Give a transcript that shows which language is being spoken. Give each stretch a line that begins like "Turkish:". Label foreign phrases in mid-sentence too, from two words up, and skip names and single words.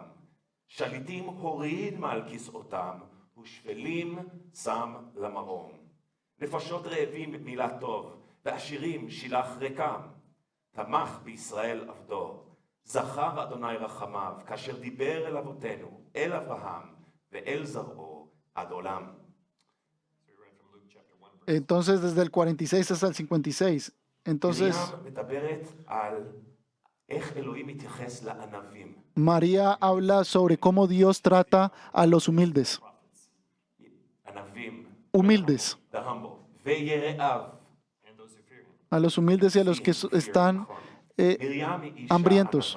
Hebrew: שליטים הוריד מעל כסאותם, ושפלים שם למרום. נפשות רעבים במילת טוב, ועשירים שילח ריקם. תמך בישראל עבדו. זכר אדוני רחמיו, כאשר דיבר אל אבותינו, אל אברהם ואל זרעו עד עולם.
Spanish: Entonces, desde el 46 hasta el 56. Entonces, María habla sobre cómo Dios trata a los humildes. A los humildes y a los que están hambrientos.